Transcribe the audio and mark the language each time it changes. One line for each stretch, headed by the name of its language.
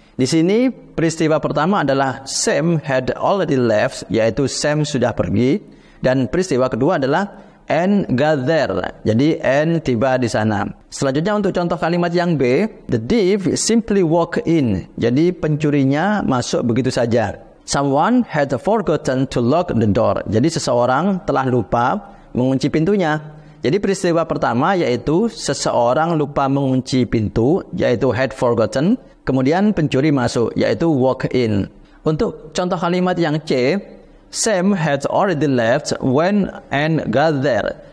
Indonesian: Di sini peristiwa pertama adalah
English: Sam had already left,
Indonesian: yaitu Sam sudah pergi, dan peristiwa kedua adalah
English: Anne got there.
Indonesian: Jadi Anne tiba di sana. Selanjutnya untuk contoh kalimat yang B,
English: the thief simply walked in.
Indonesian: Jadi pencurinya masuk begitu saja.
English: Someone had forgotten to lock the door.
Indonesian: Jadi seseorang telah lupa mengunci pintunya. Jadi peristiwa pertama yaitu seseorang lupa mengunci pintu, yaitu
English: had forgotten.
Indonesian: Kemudian pencuri masuk, yaitu walk in. Untuk contoh kalimat yang C,
English: Sam had already left when Anne got there.